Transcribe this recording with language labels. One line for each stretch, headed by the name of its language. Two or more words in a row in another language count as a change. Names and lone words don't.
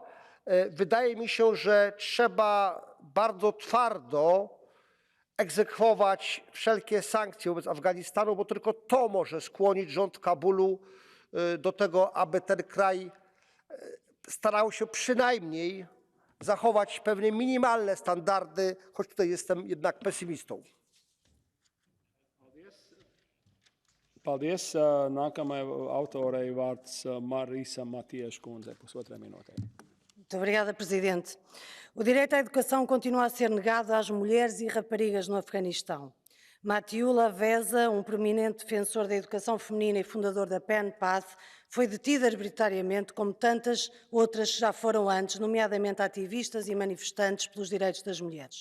Polish: Wydaje mi się, że trzeba bardzo twardo egzekwować wszelkie sankcje wobec Afganistanu, bo tylko to może skłonić rząd Kabulu do tego, aby ten kraj starał się przynajmniej zachować pewne minimalne standardy, choć tutaj jestem jednak pesymistą.
Latvian: Paldies. Nākamajai autorei vārds Marisa Matias kundzei, 1,5 minūtē.
Portuguese: Muito obrigada, Presidente. O direito à educação continua a ser negado às mulheres e raparigas no Afeganistão. Matiullah Wesa, um prominente defensor da educação feminina e fundador da PEN Path, foi detido arbitrariamente, como tantas outras que já foram antes, nomeadamente ativistas e manifestantes pelos direitos das mulheres.